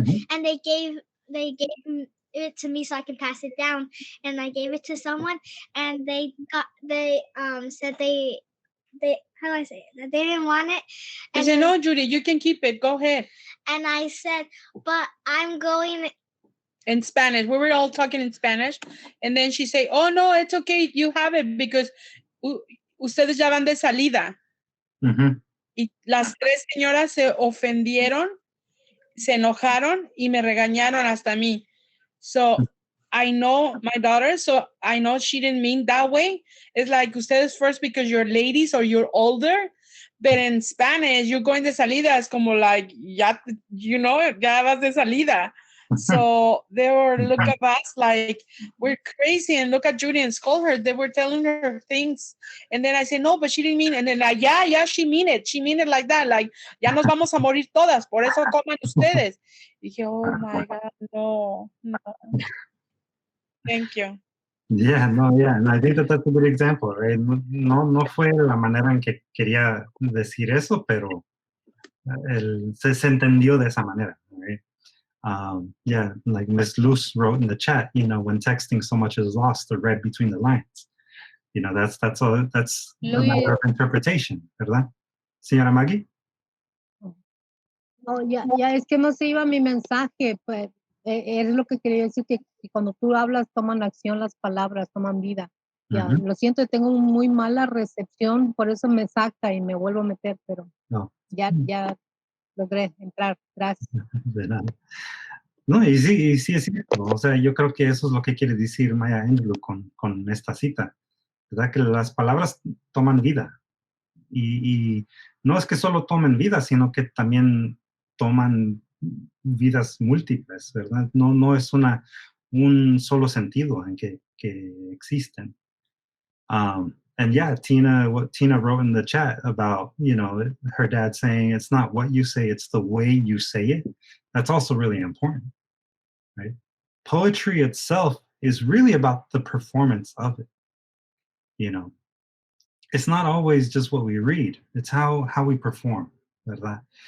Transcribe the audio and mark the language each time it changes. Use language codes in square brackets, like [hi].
[en] And they gave it to me so I can pass it down, and I gave it to someone, and they said they how do I say it? That they didn't want it. I said, no, Judy, you can keep it. Go ahead. And I said, but I'm going in Spanish. We were all talking in Spanish, and then she said, oh no, it's okay, you have it because [es] ustedes ya van de salida. Y las tres señoras se ofendieron, se enojaron y me regañaron hasta a mí. [en] So I know my daughter, so I know she didn't mean that way. It's like ustedes first because you're ladies or you're older, but in Spanish, you're going [es] de salida. [en] It's como like, ya, you know, [es] ya vas de salida. [en] So they were look at us like we're crazy and look at Judy and scold her. They were telling her things. And then I said, no, but she didn't mean it. And then like, yeah, she mean it. She mean it like that. [es] Like, ya nos vamos a morir todas. Por eso coman ustedes. Dije, [en] oh my God, no. Thank you. Yeah, no, yeah. And I think that that's a good example, right? [es] No fue la manera en que quería decir eso, pero se entendió de esa manera, [en] right? Yeah, like Miss Luz wrote in the chat, you know, when texting, so much is lost or read between the lines. You know, that's a matter of interpretation, [es] ¿verdad? [en] Señora Maggie? [es] No, ya es que no se iba mi mensaje, pues es lo que quería decir, que cuando tú hablas toman acción las palabras, toman vida. Ya, lo siento, tengo muy mala recepción, por eso me saca y me vuelvo a meter, pero ya logré entrar. Gracias. De nada. No, y sí es cierto. O sea, yo creo que eso es lo que quiere decir Maya Angelou con esta cita, ¿verdad? Que las palabras toman vida. Y no es que solo tomen vida, sino que también toman vidas múltiples, ¿verdad? No es un solo sentido en que existen. [en] And yeah, what Tina wrote in the chat about, you know, her dad saying it's not what you say, it's the way you say it. That's also really important, right? Poetry itself is really about the performance of it. You know, it's not always just what we read, it's how we perform, [es] ¿verdad?